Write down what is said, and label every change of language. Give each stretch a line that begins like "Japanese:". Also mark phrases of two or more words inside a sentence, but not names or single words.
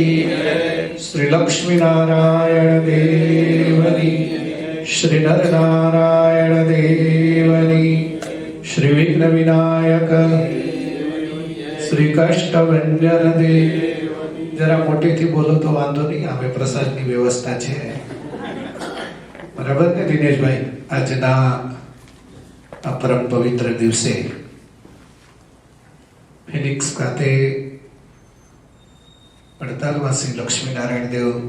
Gujarati: શ્રી લક્ષ્મી નારાયણ દેવની, શ્રી નર નારાયણ દેવની, શ્રી વિઘ્ન વિનાયક શ્રી કષ્ટભંજન દેવ। જરા મોટેથી બોલો તો વાંધો નહીં, અમે પ્રસાદની વ્યવસ્થા છે બરાબર ને દિનેશભાઈ? આજના આ પરમ પવિત્ર દિવસે ફિનિક્સ ખાતે પડતાલવાસી લક્ષ્મીનારાયણ દેવ